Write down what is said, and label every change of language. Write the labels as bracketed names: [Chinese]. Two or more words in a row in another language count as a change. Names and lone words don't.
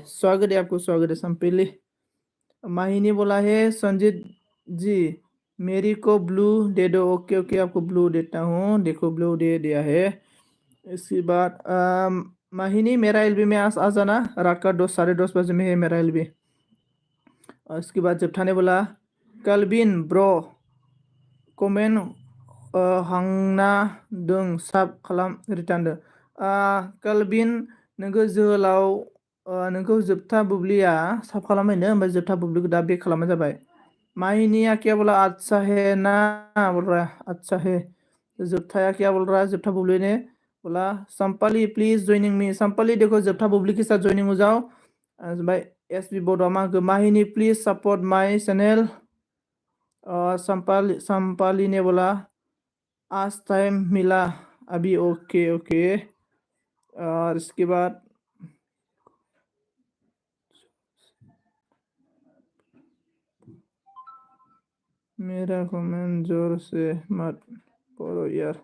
[Hindi] स्वागत है आपको स्वागत है संपिली। माहिनी बोला है संजीत जी मेरी को ब्लू दे दो। [English] okay okay [Hindi] आपको ब्लू देता हूँ। देखो ब्लू दे दिया है। इसके बाद माहिनी मेरा एलबी में आ जाना। रात का 10 साढ़े 10 बजे में है मेरा एलबी। और इसके बाद जबठाने बोला कलबिन ब्रो [Bodo] कमेन्ट हांना दों साब खालाम रिटार्न दो। कलबिन नोंखौ जोहोलाव नोंखौ जोबथा बुब्लिया साब खालामहैनो ओमफ्राय जोबथा बुब्लिखौ दा बेक खालामनाय जाबाय। [Hindi] माहिनिया क्या बोला अच्छा है ना बोल रहा है अच्छा है। जोबथाया क्या बोल रहा है? जोबथा बुब्लि ने बोला संपाली [English] please joining me. [Hindi] संपाली देखो जोबथा बुब्लि के साथ ज्वाइनिंग हो जाओ। भाई एसबी बड'मा माहिनी [English] please support my channel. [Hindi] संपाली ने बोला आज टाइम मिला अभी। [English] okay okay [Hindi] और इसके बाद मेरा कमेंट जोर से मत पढ़ो यार।